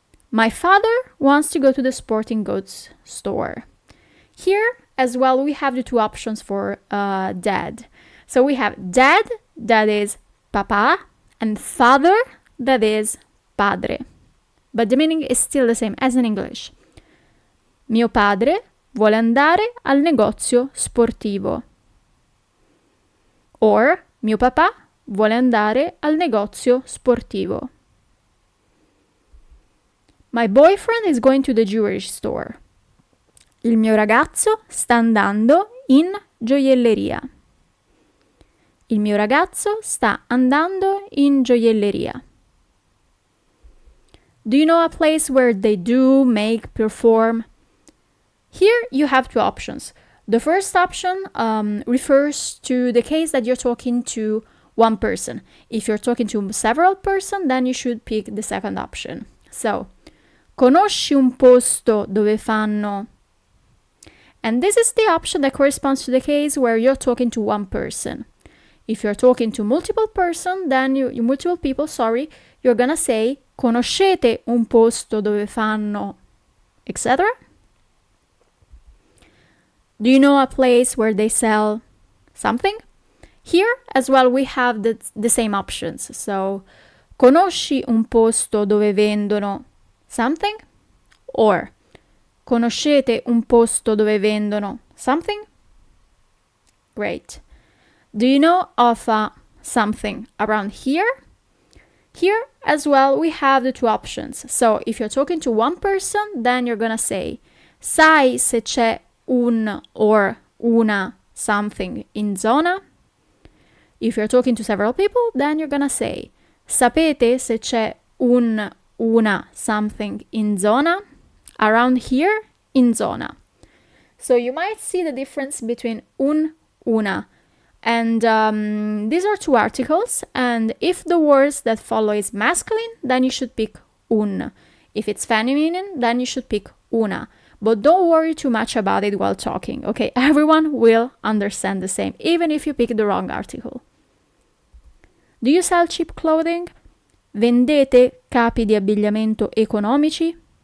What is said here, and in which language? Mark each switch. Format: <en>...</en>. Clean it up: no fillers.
<en>My father wants to go to the sporting goods store. Here, as well, we have the two options for dad. So we have dad, that is papà, and father, that is padre. But the meaning is still the same as in English.</en> <it>Mio padre vuole andare al negozio sportivo. Or, mio papà vuole andare al negozio sportivo.</it> <en>My boyfriend is going to the jewelry store.</en> <it>Il mio ragazzo sta andando in gioielleria. Il mio ragazzo sta andando in gioielleria.</it> <en>Do you know a place where they do, make, perform? Here you have two options. The first option refers to the case that you're talking to one person. If you're talking to several persons, then you should pick the second option.</en> <it>So, conosci un posto dove fanno...</it> <en>And this is the option that corresponds to the case where you're talking to one person. If you're talking to multiple person, then multiple people, you're gonna say</en> <it>conoscete un posto dove fanno,</it> <en>etc. Do you know a place where they sell something? Here as well we have the same options.</en> <it>So, conosci un posto dove vendono something? Or, conoscete un posto dove vendono something?</it> <en>Great. Do you know of something around here? Here as well we have the two options. So if you're talking to one person, then you're gonna say</en> <it>sai se c'è un or una something in zona.</it> <en>If you're talking to several people, then you're gonna say</en> <it>sapete se c'è un una something in zona.</it> <en>Around here,</en> <it>in zona.</it> <en>So you might see the difference between una. And these are two articles, and if the words that follow is masculine, then you should pick un. If it's feminine, then you should pick una. But don't worry too much about it while talking, okay? Everyone will understand the same, even if you pick the wrong article. Do you sell cheap clothing?</en> <it>Vendete capi di abbigliamento economici?</it>